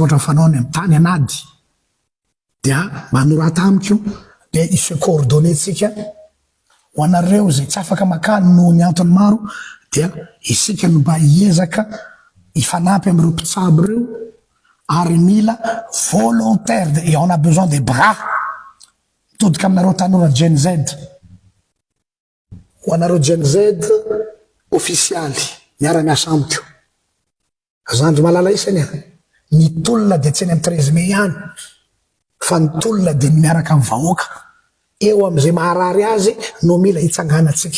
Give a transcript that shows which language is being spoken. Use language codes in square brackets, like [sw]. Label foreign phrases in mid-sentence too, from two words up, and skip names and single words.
[mg] ohatra fanao ny amin'ny tany anady dia manorata amiko dia ise coordonné tsika ho anareo zay tsy afaka makany noho ny antony maro dia isika no mba hiezaka ifanampy amin'ireo mpitsabo reo ary mila volontaire [fr] et on a besoin des bras [mg] mitodika aminareo tanora Gen Z. Ho anareo Gen Z ofisialy miara-miasa amiko zandry malala isany ny tolona de tsy eny amin'ny 13 mai ihany fa ny tolona de miaraka amin'ny vahoaka eo am'izay maharary azy no mila hitsangana tsika.